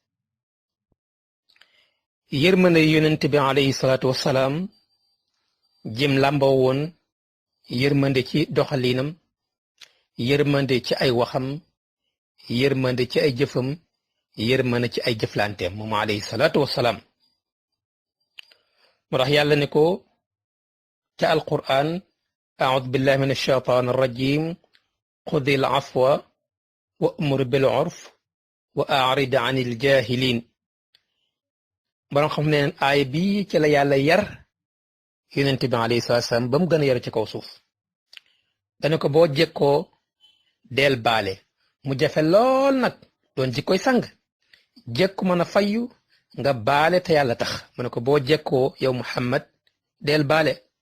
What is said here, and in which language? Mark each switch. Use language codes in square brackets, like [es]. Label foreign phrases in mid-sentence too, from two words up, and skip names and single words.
[wo] yërmande yonente bi [ar] عليه الصلاة والسلام [wo] jëm làmboo woon yërmande ci doxalinam yërmande ci ay waxam yërmande ci ay jëfam yërmande ci ay jëflanteem moom [ar] عليه الصلاة والسلام [wo] moo tax yàlla ne ko ca alquran [ar] أعوذ بالله من الشيطان الرجيم خذ العفو وأمر بالعرف وأعرض عن الجاهلين [wo] borom xam ne aay bii ci la yàlla yar yonent bi [ar] عليه الصلاة السلام [wo] ba mu gën a yar ci kaw suuf dana ko boo jekkoo del baale mu jafe lool nag doon jikkoy sang jekku mën a fayyu nga baale te yàlla tax mu ne ko boo jekkoo yow Muhammad del baale